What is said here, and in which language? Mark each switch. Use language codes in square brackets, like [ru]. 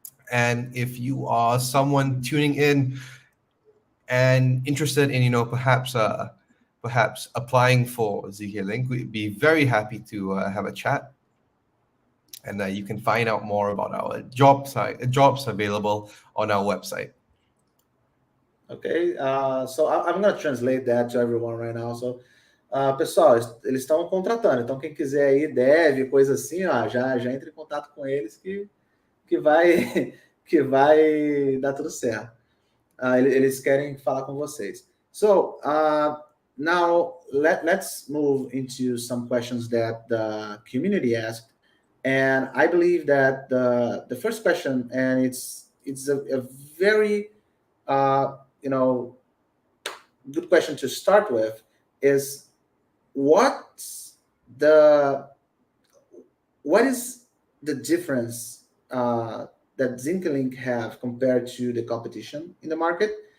[en] And if you are someone tuning in and interested in perhaps applying for ZkLink, we'd be very happy to have a chat, and you can find out more about our jobs available on our website. Okay, so I'm gonna translate that to everyone right now. [pt] So, pessoal, eles estão contratando. Então, quem quiser aí, deve, coisa assim, ó, já entre em contato com eles que vai que vai dar tudo certo. Eles querem falar com vocês. [en] So, now let's move into some questions that the community asked, and I believe that the first question, and it's a very uh, you know good question to start with, is what's the what is the difference that ZinkaLink have compared to the competition in the market?